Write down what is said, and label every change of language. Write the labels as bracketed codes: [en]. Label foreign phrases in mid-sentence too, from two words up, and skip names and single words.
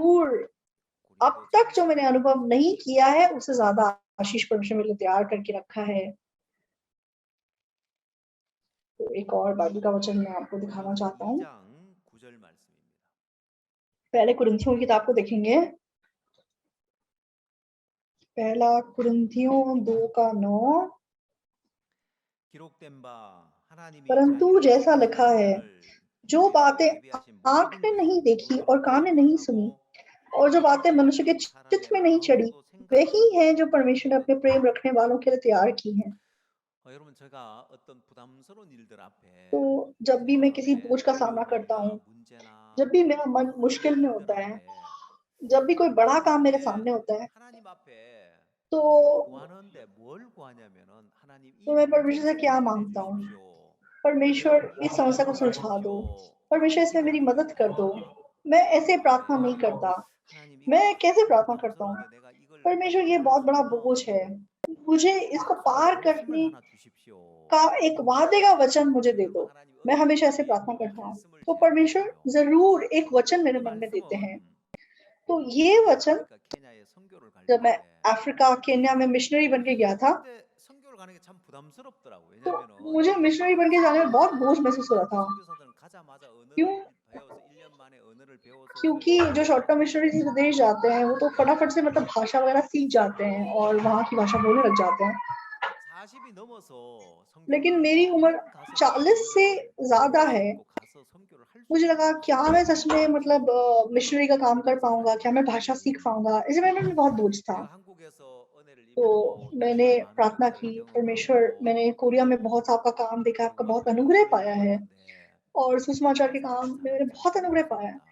[hi] ज़रूर अब [ko] 고린도 [hi] तक जो [ko] 전서 [hi] मैंने अनुभव नहीं किया है, उससे ज़्यादा आशीष परमेश्वर मेरे लिए तैयार करके रखा है। तो एक और बाइबल का वचन मैं आपको दिखाना [ko] 고린도 [hi] चाहता हूँ। [ko] 2장 9절 말씀입니다. [hi] पहले कुरिन्थियों की किताब को देखेंगे। पहला कुरिन्थियों 2 का 9। [ko] 기록된 바 하나님이 [hi] परंतु [ko] 자기를 [hi] जैसा [ko] 기쁘게 [hi] लिखा [ko] 하는 [hi] है, [ko] 자를 [hi] जो [ko] 인내하고 [hi] बातें [ko] 예비하신 [hi] आँख [ko] 모든 [hi] ने [ko] 것을 [hi] नहीं देखी और [ko] 너희로 [hi] कान ने नहीं सुनी [ko] 생각하고 [hi] और जो [ko] 너희로 [hi] बातें मनुष्य के [ko] 기뻐하는 [hi] चित्त [ko] 사람의 [hi] में नहीं चढ़ी, [ko] 마음으로 [hi] वही [ko] 생각하는 [hi] हैं [ko] 것을 [hi] जो परमेश्वर ने अपने [ko] 얻으리라. [hi] प्रेम रखने वालों के लिए तैयार की हैं। [ko] 여러분 제가 어떤 부담스러운 일들 앞에 [hi] तो जब [ko] 제 [hi] भी मैं किसी [ko] 마음에 [hi] बोझ का सामना [ko] 어려운 [hi] करता [ko] 일이나 [hi] हूँ, [ko] 문제나 [hi] जब भी मेरा मन [ko] 큰 [hi] मुश्किल में [ko] 일들 [hi] होता है, [ko] 앞에 [hi] जब भी कोई बड़ा काम मेरे [ko] 그때 [hi] सामने होता है, [ko] 하나님 앞에 [hi] तो [ko] 구하는데 뭘 구하냐면은 하나님 이 [hi] मैं [ko] 문제를 [hi] परमेश्वर से क्या [ko] 해결해 [hi] मांगता हूँ? [ko] 주십시오. [hi] परमेश्वर [ko] 하나님 [hi] इस [ko] 이 [hi] समस्या को [ko] 고난을 [hi] सुलझा दो। [ko] 주십시오. [hi] परमेश्वर [ko] 이렇게 [hi] इसमें मेरी मदद [ko] 기도합니다. [hi] कर दो। मैं ऐसे प्रार्थना नहीं [ko] 그런데 [hi] करता। [ko] 하나님 [hi] मैं [ko] 이거 [hi] कैसे [ko] 참 [hi] प्रार्थना करता हूँ? [ko] 부담스러운데 내가 이걸 [hi] परमेश्वर ये [ko] 해결할 [hi] बहुत [ko] 수 [hi] बड़ा [ko] 없는 [hi] बोझ है। मुझे इसको [ko] 정말 [hi] पार [ko] 그 힘을 [hi] करने [ko] 하나 주십시오. [hi] का एक वादे का वचन मुझे दे [ko] 그러면 [hi] दो। [ko] 하나님 [hi] मैं हमेशा ऐसे [ko] 언제든지 [hi] प्रार्थना करता हूँ। [ko] 말씀을 [hi] तो [ko] 제안해 [hi] परमेश्वर [ko] 주세요. [hi] ज़रूर एक वचन मेरे [ko] 그 [hi] मन में देते हैं। [ko] 말씀은 [hi] तो ये [ko] 제가 [hi] वचन [ko] 아프리카 케냐에 선교를 갈 [hi] जब मैं [ko] 때 [hi] अफ्रीका, केन्या में मिशनरी बन के गया था, [ko] 그때 선교를 가는 게 참 부담스럽더라고. [hi] तो [ko] 왜냐면은 [hi] मुझे मिशनरी बन के जाने में बहुत बोझ महसूस हो रहा था। [ko] 선교사들은 가자마자 [hi] क्यों? [ko] 언어를 배워서 1년 만에 언어를 배워서 [hi] क्योंकि जो [ko] 선교사들이 [en] short term missionaries [hi] विदेश जाते हैं, वो तो फटाफट से मतलब भाषा वगैरह सीख जाते हैं और वहाँ की भाषा बोलने लग जाते हैं। [ko] 40이 넘어서 선교를 [hi] लेकिन [ko] 가면 [hi] मेरी उम्र [ko] 그냥 가서 [hi] 40 से [ko] 언어를 [hi] ज़्यादा [ko] 할 수 [hi] है, [ko] 있고 가서 [hi] मुझे लगा क्या मैं सच में मतलब मिशनरी का काम कर पाऊँगा? क्या मैं भाषा सीख पाऊँगा? इसी में बहुत बोझ था। तो मैंने प्रार्थना की, परमेश्वर मैंने कोरिया में बहुत आपका काम देखा, आपका बहुत अनुग्रह पाया है और सुसमाचार के काम में मैंने बहुत अनुग्रह पाया है।